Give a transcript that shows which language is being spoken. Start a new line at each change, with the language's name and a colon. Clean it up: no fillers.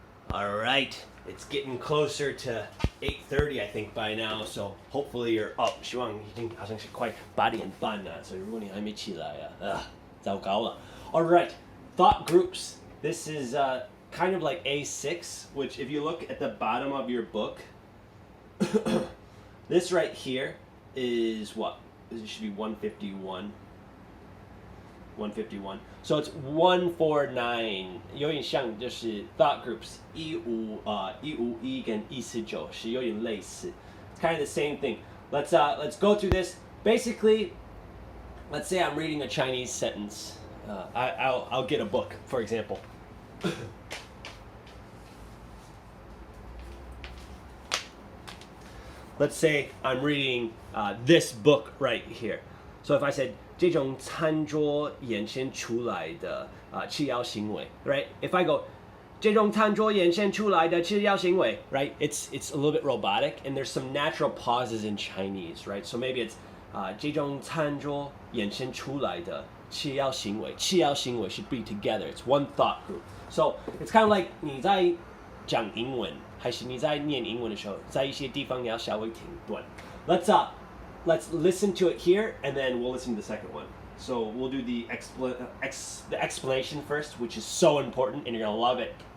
English: All right, it's getting closer to 8:30, I think by now. So hopefully you're up.
Chinese: 希望已经好像是快8点半了，所以如果你还没起来糟糕了。
English: All right, thought groups. This is kind of like A6, which if you look at the bottom of your book, this right here is what? This should be 151. 151. So it's 149.
Chinese: 有点像就是 thought groups 151跟149是有点类似.
English: It's kind of the same thing. Let's go through this. Basically, let's say I'm reading a Chinese sentence. I'll get a book, for example. Let's say I'm reading this book right here. So if I said
Chinese: 这种餐桌衍生出来的吃药行为 right?
English: If I go
Chinese: 这种餐桌衍生出来的吃药行为 right?
English: It's a little bit robotic and there's some natural pauses in Chinese, right? So maybe it's
Chinese: 这种餐桌衍生出来的吃药行为
English: should be together. It's one thought group. So it's kind of like
Chinese: 你在讲英文还是你在念英文的时候在一些地方你要稍微停顿
English: Let's listen to it here, and then we'll listen to the second one. So we'll do the explanation first, which is so important, and you're going to love it.